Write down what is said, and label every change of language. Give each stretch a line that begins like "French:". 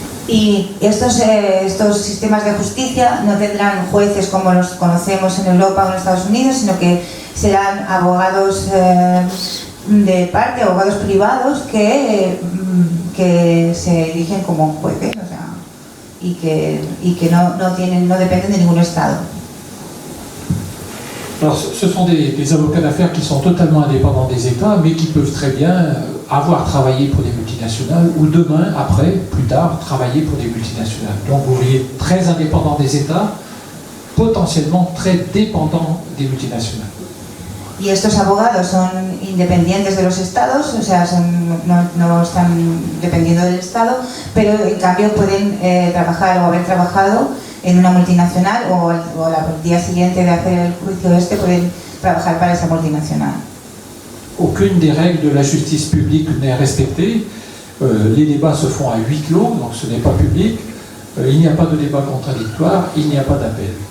Spanish: Y estos sistemas de justicia no tendrán jueces como los conocemos en Europa o en Estados Unidos, sino que serán abogados de parte, abogados privados que se erigen como jueces, o sea, y que no dependen de ningún Estado.
French: Alors, ce sont des avocats d'affaires qui sont totalement indépendants des États, mais qui peuvent très bien avoir travaillé pour des multinationales ou demain, après, plus tard, travailler pour des multinationales. Donc vous voyez, très indépendants des États, potentiellement très dépendants des multinationales.
Spanish: Y estos abogados son independientes de los estados, o sea, no están dependiendo del Estado, pero en cambio pueden trabajar o haber trabajado en una multinacional o al día siguiente de hacer el juicio pueden trabajar para esa multinacional.
French: Aucune des règles de la justice publique n'est respectée. Les débats se font à huis clos, donc ce n'est pas public. Il n'y a pas de débat contradictoire, il n'y a pas d'appel.